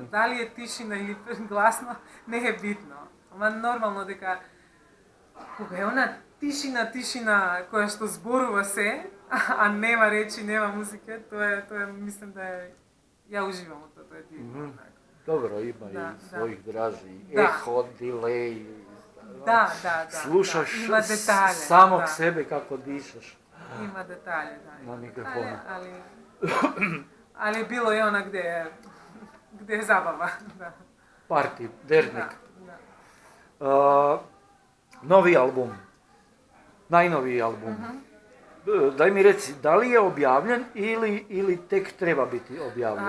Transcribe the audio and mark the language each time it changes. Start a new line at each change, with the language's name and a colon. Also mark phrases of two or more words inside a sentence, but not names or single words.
Macedonian: Дали е тишина или гласно, не е битно. Ама нормално дека кога е она тишина која што зборува се, а нема речи, нема музика, тоа мислам да е, ја уживам од тоа е дивно.
Serbian: Добро, има и својих дражи, ехо, дилеј. Да. Слушаш детали, самог себе како дишаш. Има детали, на микрофона. Ali bilo je ona gde je zabava. Da. Parti, dernek. Novi album, najnoviji album. Daj mi reci, da li je objavljen ili tek treba biti objavljen?